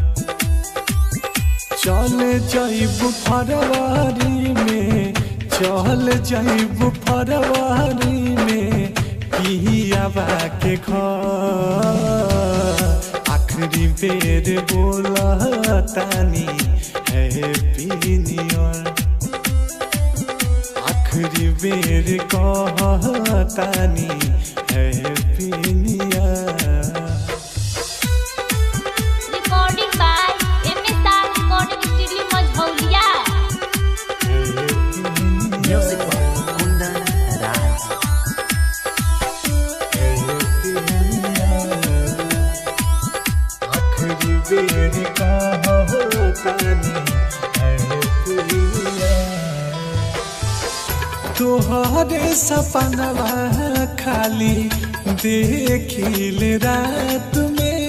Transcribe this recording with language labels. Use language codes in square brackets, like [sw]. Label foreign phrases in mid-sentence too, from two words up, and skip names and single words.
[bho] चल जाइब फरवरी में, चल जाइब फरवरी में पियावा के घर। आखिरी बेर बोलतानी [en] Happy New Year. [bho] आखिरी बेर कहतानी [en] Happy New Year. Recording by MSR Recording Studio Majhaulia. Music by Kundan Raj. [bho] आखिरी बेर कहतानी [en] Happy New Year. [bho] तोहरे सपनवा खाली देखिल रात में,